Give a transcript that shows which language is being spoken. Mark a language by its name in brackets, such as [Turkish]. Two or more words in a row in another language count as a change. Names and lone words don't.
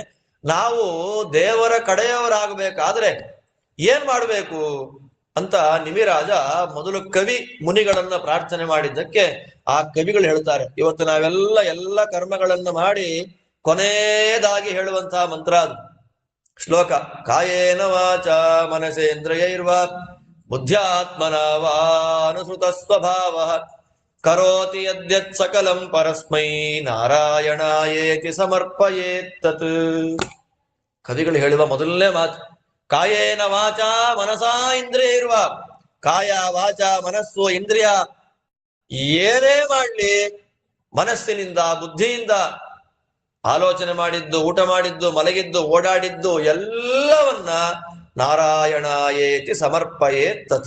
[Kannada] ನಾವು ದೇವರ ಕಡೆಯವರಾಗಬೇಕಾದ್ರೆ ಏನ್ ಮಾಡ್ಬೇಕು ಅಂತ ನಿಮಿರಾಜ ಮೊದಲು ಕವಿ ಮುನಿಗಳನ್ನ ಪ್ರಾರ್ಥನೆ ಮಾಡಿದ್ದಕ್ಕೆ ಆ ಕವಿಗಳು ಹೇಳ್ತಾರೆ. ಇವತ್ತು ಎಲ್ಲ ಕರ್ಮಗಳನ್ನ ಮಾಡಿ ಕೊನೆಯದಾಗಿ ಹೇಳುವಂತಹ ಮಂತ್ರ ಅದು ಶ್ಲೋಕ. [Sanskrit] ಕಾಯೇನ ವಾಚ ಮನಸೇಂದ್ರಿಯೈರ್ವ ಬುದ್ಧ್ಯಾತ್ಮನ ವಾ ಅನುಸೃತ ಸ್ವಭಾವ ಕರೋತಿ ಯದ್ಯತ್ ಸಕಲಂ ಪರಸ್ಮೈ ನಾರಾಯಣಾಯೇತಿ ಸಮರ್ಪಯೇತ್ತತ್. [Kannada] ಕವಿಗಳು ಹೇಳುವ ಮೊದಲನೇ ಮಾತು [Sanskrit] ಕಾಯೇನ ವಾಚ ಮನಸಾ ಇಂದ್ರಿಯ [Kannada] ಇರುವ. ಕಾಯ ವಾಚ ಮನಸ್ಸು ಇಂದ್ರಿಯ ಏನೇ ಮಾಡ್ಲಿ ಮನಸ್ಸಿನಿಂದ ಬುದ್ಧಿಯಿಂದ ಆಲೋಚನೆ ಮಾಡಿದ್ದು, ಊಟ ಮಾಡಿದ್ದು, ಮಲಗಿದ್ದು, ಓಡಾಡಿದ್ದು ಎಲ್ಲವನ್ನ [Sanskrit] ನಾರಾಯಣಾಯೇತಿ ಸಮರ್ಪಯೇತ್ತತ್.